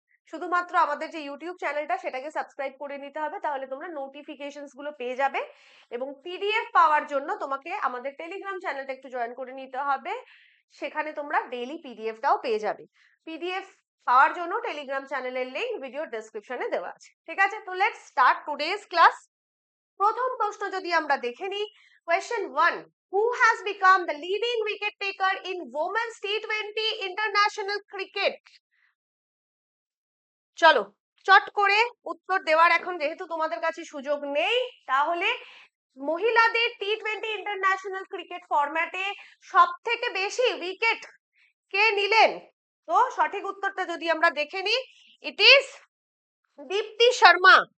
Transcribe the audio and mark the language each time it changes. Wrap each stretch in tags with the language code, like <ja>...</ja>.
<bn>শুধুমাত্র আমাদের যে ইউটিউব চ্যানেলটা সেটাকে সাবস্ক্রাইব করে নিতে হবে, তাহলে তোমরা নোটিফিকেশনস গুলো পেয়ে যাবে। এবং পিডিএফ পাওয়ার জন্য তোমাকে আমাদের টেলিগ্রাম চ্যানেলটা একটু জয়েন করে নিতে হবে, সেখানে তোমরা ডেইলি পিডিএফটাও পেয়ে যাবে। পিডিএফ পাওয়ার জন্য টেলিগ্রাম চ্যানেলের লিংক ভিডিও ডেসক্রিপশনে দেওয়া আছে। ঠিক আছে, তো</bn> <en>Let's start today's class. প্রথম প্রশ্ন যদি আমরা দেখে নিই, question 1, who has become the leading wicket taker in women's T20 international cricket?</en> <bn>চলো চট করে উত্তর দেওয়ার এখন যেহেতু তোমাদের কাছে সুযোগ নেই, তাহলে মহিলাদের T20 ইন্টারন্যাশনাল ক্রিকেট ফরম্যাটে সব থেকে বেশি উইকেট কে নিলেন? তো সঠিক উত্তরটা যদি আমরা দেখে নিই,</bn> <en>it is</en> <bn>দীপ্তি শর্মা।</bn>